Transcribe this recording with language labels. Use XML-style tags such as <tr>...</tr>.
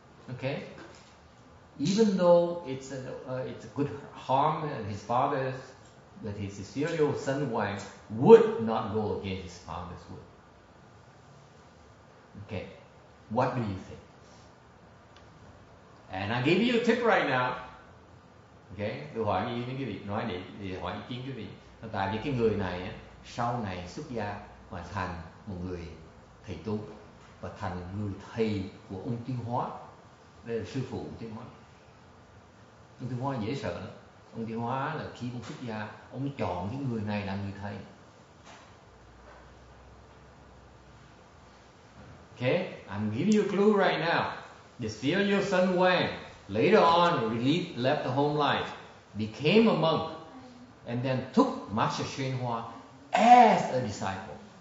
<en>Okay, even though it's a good harm that his father's, that his filial son Wang would not go against his father's will. Okay, what do you think? And I give you a tip right now.</en> <vi>Okay, tôi hỏi những cái vị nói để hỏi ý kiến quý vị. Tại vì cái người này á, sau này xuất gia và thành một người thầy tu và thành người thầy của ông Tuyên Hóa. Đây là sư phụ của Tuyên Hóa. Ông Tuyên Hóa dễ sợ lắm. Ông Tuyên Hóa là khi ông xuất gia, ông chọn cái người này làm người thầy.</vi> <en>Okay, I'm giving you a clue right now. This filial son Wang later on left the home life, became a monk, and then took Master Shen Hua as a disciple.</en>